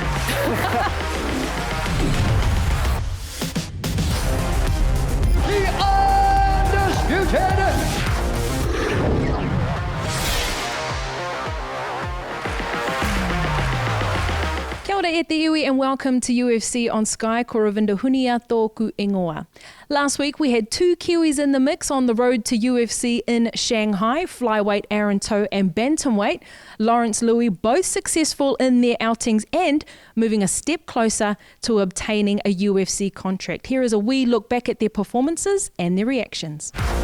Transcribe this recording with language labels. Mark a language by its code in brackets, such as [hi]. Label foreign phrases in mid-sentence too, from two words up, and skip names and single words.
[en] The undisputed [mi] Kia ora e te iwi [en] and welcome to UFC on Sky. [mi] Ko Ravinda Hunia tōku ingoa. [en] Last week we had two Kiwis in the mix on the road to UFC in Shanghai, flyweight Aaron Toe and bantamweight Lawrence Louis, both successful in their outings and moving a step closer to obtaining a UFC contract. Here is a wee look back at their performances and their reactions.